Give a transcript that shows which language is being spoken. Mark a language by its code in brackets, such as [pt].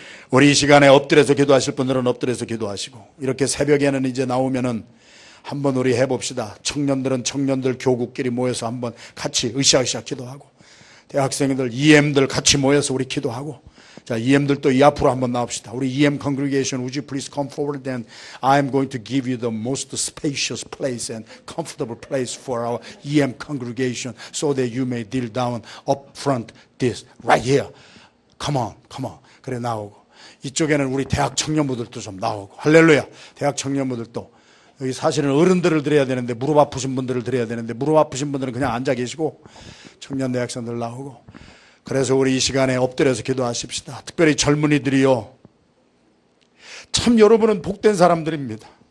[ko] 우리 이 시간에 엎드려서 기도하실 분들은 엎드려서 기도하시고, 이렇게 새벽에는 이제 나오면은 한번 우리 해봅시다. 청년들은 청년들 교구끼리 모여서 한번 같이 으쌰으쌰 기도하고, 대학생들, EM들 같이 모여서 우리 기도하고, 자, EM들도 이 앞으로 한번 나옵시다. [en] 우리 EM congregation, would you please come forward and I am going to give you the most spacious place and comfortable place for our EM congregation so that you may kneel down up front this right here. Come on, come on. [ko] 그래 나오고, 이쪽에는 우리 대학 청년부들도 좀 나오고, 할렐루야. 대학 청년부들도, 여기 사실은 어른들을 드려야 되는데, 무릎 아프신 분들을 드려야 되는데, 무릎 아프신 분들은 그냥 앉아 계시고, 청년 대학생들 나오고. 그래서 우리 이 시간에 엎드려서 기도하십시다. 특별히 젊은이들이요, 참 여러분은 복된 사람들입니다.